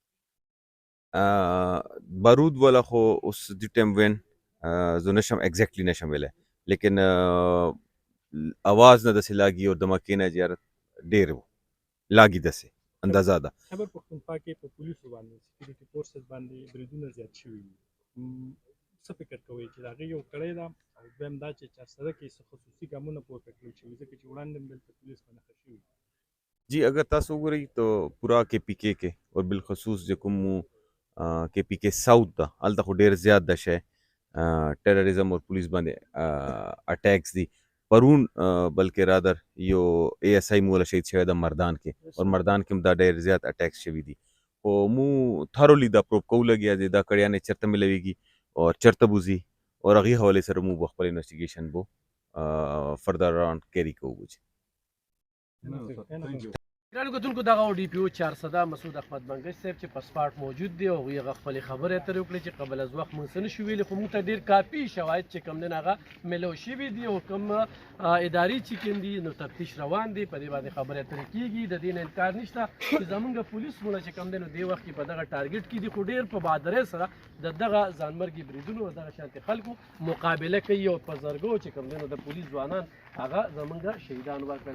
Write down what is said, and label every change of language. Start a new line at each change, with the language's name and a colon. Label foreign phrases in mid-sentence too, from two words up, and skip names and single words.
Pashto: بارود والا خو اوس دې ټایم وین زه نشم ایگزیکټلی نشم ویلی لیکن आवाज نه داسې لاګي او دمکې نه زیات ډېر لاګي داسې اندازه ده. خیبر پښتونخوا کې په پولیسو باندې
English: security forces
Pashto: باندې بریدونه زیات شوي دي څه فکر کوئ چې د هغې یو کړی ده او دویم دا چې چارسده کې څه خصوصي ګامونه پورته کړل شوي ځکه چې وړاندې هم دلته پولیس په نښه شوي جی اگر تاسو وګورئ
Urdu: تو پورا
Pashto: کے پی کے کې
Urdu: اور بالخصوص
Pashto: چې کوم کے پی کے ساؤتھ ده هلته خو ډېر زیات ده شی ټیرریزم اور پولیس باندې اٹیکس دي پرون بلکې رادر یو اے ایس آئی مولا شهید شوی د مردان کې اور مردان کې هم دا ډېر زیات اٹیکس شوي دي او مو تھرولی دا پروب کوو لګیا دی دا کړیانې چېرته ملویږي اور چېرته بوځي اور هغې حوالې سره مو به خپل انویسټیګیشن به
English: further round
Pashto: کیری کوو. ګرانو کتونکو دغه ډي پي او 400 مسعود احمد منګش صاحب چې په سپاټ موجود دی او هغه خپلې خبرې اترې وکړې چې قبل از وخت موږ څه نشو ویلي خو موږ ته ډېر کافي شواهد چې کوم دی هغه میلو شوي دي او کوم ادارې چې کوم دي نو تفتیش روان دی په دې باندې خبرې اترې کېږي د دې نه انکار نشته چې زموږ پولیس مونه چې کوم دی نو دې وخت کې په دغه ټارګټ کې دي خو ډېر په بهادرۍ سره د دغه ځانمرګي بریدونو او دغه شانتې خلکو مقابله کوي او په زرګو چې کوم دی نو د پولیس ځوانان هغه زموږ شهیدان ورکړل.